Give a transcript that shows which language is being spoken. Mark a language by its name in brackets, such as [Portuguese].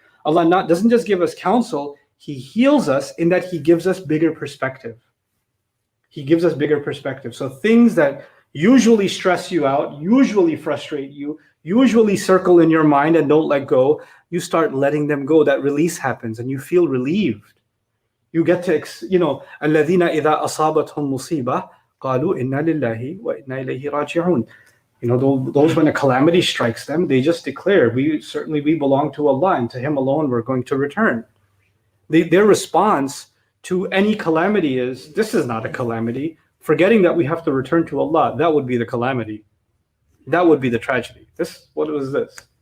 [English] Allah doesn't just give us counsel, He heals us in that He gives us bigger perspective. He gives us bigger perspective. So things that usually stress you out, usually frustrate you, usually circle in your mind and don't let go, you start letting them go. That release happens and you feel relieved. You get to, [Arabic] الَّذِينَ إِذَا أَصَابَتْهُمْ مُصِيبَةٌ قَالُوا إِنَّا لِلَّهِ وَإِنَّا إِلَيْهِ رَاجِعُونَ. [English] You know, those when a calamity strikes them, they just declare, we belong to Allah, and to Him alone we're going to return. Their response to any calamity is, this is not a calamity. Forgetting that we have to return to Allah, that would be the calamity. That would be the tragedy. What was this?